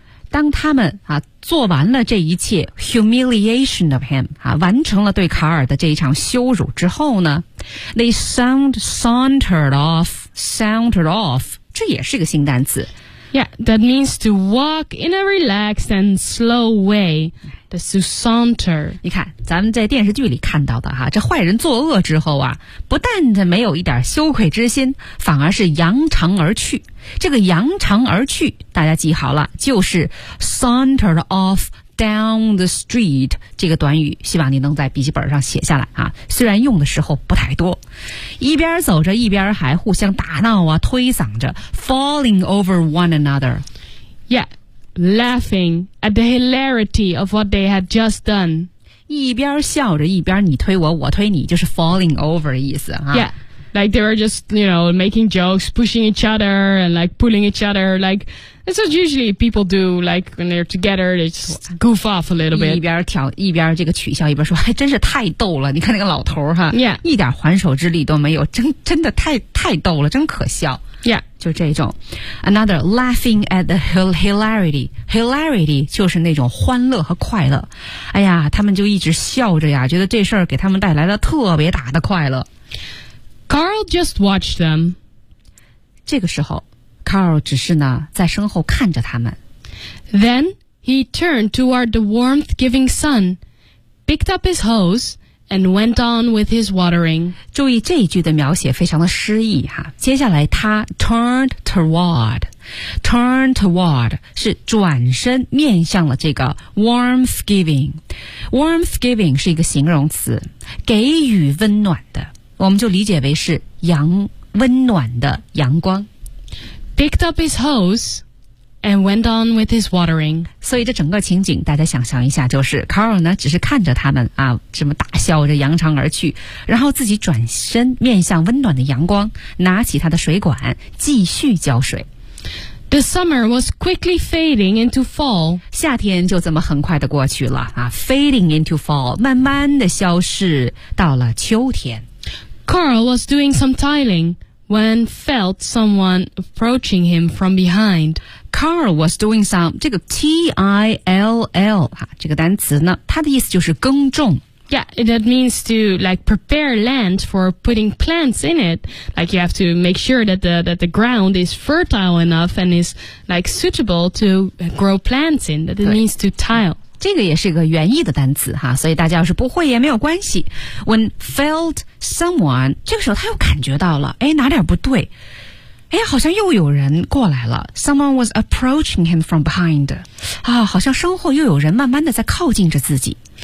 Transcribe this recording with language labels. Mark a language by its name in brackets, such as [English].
[Chinese] 当他们啊做完了这一切 [English] humiliation of him, [Chinese] 啊完成了对卡尔的这一场羞辱之后呢 [English] they sauntered off,Sounded off, [Chinese] 这也是一个新单词。 [English] Yeah, that means to walk in a relaxed and slow way. That's to saunter. [Chinese] 你看，咱们在电视剧里看到的哈，这坏人作恶之后啊，不但没有一点羞愧之心，反而是扬长而去。这个扬长而去，大家记好了，就是 [English] sauntered off down the street [Chinese] 这个短语，希望你能在笔记本上写下来啊。虽然用的时候不太多。一边走着一边还互相打闹啊推搡着 [English] falling over one another. Yeah, laughing at the hilarity of what they had just done. [Chinese] 一边笑着一边你推我我推你就是 [English] falling over [Chinese] 的意思啊。 [English] Yeah, like they were just, you know, making jokes, pushing each other and like pulling each other, like that's what usually people do, like when they're together, they just goof off a little bit. [Chinese] 一边挑一边这个取笑一边说还真是太逗了你看那个老头哈、 [English] yeah. [Chinese] 一点还手之力都没有真的太逗了真可笑。 [English] Yeah. [Chinese] 就这种。 [English] Another, laughing at the hilarity. [Chinese] Hilarity 就是那种欢乐和快乐。哎呀他们就一直笑着呀觉得这事儿给他们带来了特别大的快乐。 [English] Carl just watched them. [Chinese] 这个时候Carl 只是呢在身后看着他们。 [English] Then he turned toward the warmth-giving sun, picked up his hose, and went on with his watering. [Chinese] 注意这一句的描写非常的诗意哈。接下来他 [English] turned toward [Chinese] 是转身面向了这个 warmth-giving. Warmth-giving 是一个形容词，给予温暖的，我们就理解为是温暖的阳光。 [English] Picked up his hose and went on with his watering. [Chinese] 所以这整个情景大家想象一下就是 Carl 呢只是看着他们啊这么大笑着扬长而去然后自己转身面向温暖的阳光拿起他的水管继续浇水。 [English] The summer was quickly fading into fall. [Chinese] 夏天就这么很快的过去了啊 [English] fading into fall, [Chinese] 慢慢的消逝到了秋天。 [English] Carl was doing some tiling. When felt someone approaching him from behind. Carl was doing some, [Chinese] 这个 T-I-L-L, 啊这个单词呢它的意思就是耕种。 [English] Yeah, that means to like prepare land for putting plants in it. Like you have to make sure that the ground is fertile enough and is like suitable to grow plants in. That it means to till. [Chinese] 这个也是个原意的单词哈所以大家要是不会也没有关系。 [English] When feltSomeone, [Chinese] 这个时候他又感觉到了诶哪点不对诶好像又有人过来了 [English] Someone was approaching him from behind. [Chinese] 啊好像身后又有人慢慢的在靠近着自己。